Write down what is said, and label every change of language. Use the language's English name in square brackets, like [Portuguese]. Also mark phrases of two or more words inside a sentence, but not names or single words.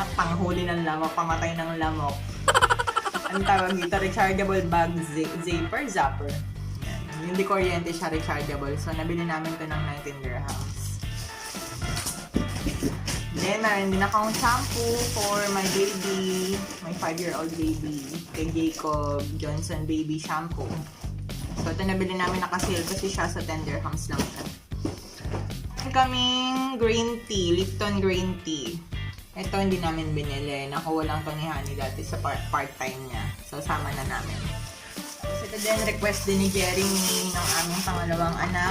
[Filipino] Panghuli ng lamok, pamatay ng lamok. Ang tawag dito, [English] rechargeable bag zapper. [Filipino] Yan. Hindi kuryente siya rechargeable. So, nabili namin ito ng 19 dirhams. Then, meron din akong [English] shampoo for my baby, my 5-year-old baby, [Filipino] kay Jacob Johnson Baby Shampoo. So, ito nabili namin naka-sale kasi siya sa 10 dirhams lang siya. Meron kaming [English] green tea, Lipton green tea. [Filipino] Ito hindi namin binili. Nakuha lang ito ni Honey dati sa part-time niya. So, sama na namin. So, ito din, request din ni Jeremy ng aming pangalawang anak.